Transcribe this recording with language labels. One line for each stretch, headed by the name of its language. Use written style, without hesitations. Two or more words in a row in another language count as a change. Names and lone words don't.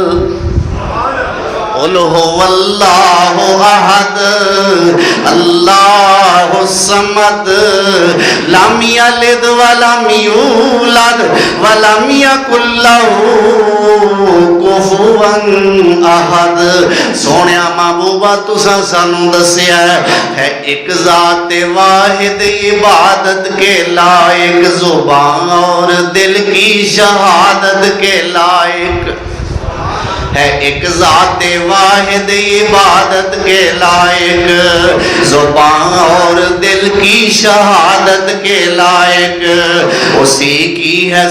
Arabic: قل هو اللہ احد اللہ الصمد لم یلد ولم یولد ولم یکن لہ کفوا احد
Punjabi: سونیا محبوبہ تساں سانوں دسیا
Urdu: ہے ایک ذات واحد عبادت کے لائق زبان اور دل کی شہادت کے لائق ہے ایک ذات واحد عبادت کے لائق، زبان اور دل کی شہادت کے لائق، اسی کی ہے